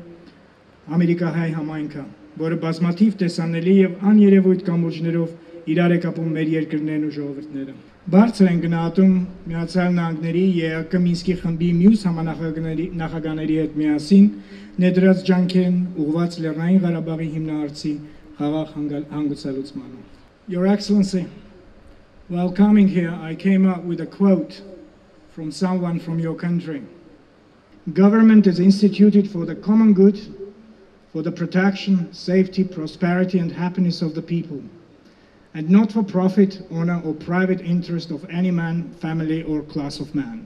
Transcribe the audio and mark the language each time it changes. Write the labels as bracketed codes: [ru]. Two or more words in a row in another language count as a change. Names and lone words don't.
[hy] ամերիկահայ համայնքը, որը բազմաթիվ տեսանելի եւ աներևույթ կամուրջներով իրար է կապում մեր երկրներն ու ժողովուրդները։ Բարձր են գնահատում Միացյալ Նահանգների ԵԱԿ Մինսկի խմբի մյուս համանախագահների հետ միասին ներդրած ջանքերն ուղղված Լեռնային Ղարաբաղի հիմնահարցի խաղաղ հանգուցալուծմանը։ [en] Your Excellency, while coming here, I came up with a quote from someone from your country. Government is instituted for the common good, for the protection, safety, prosperity, and happiness of the people, and not for profit, honor, or private interest of any man, family, or class of man.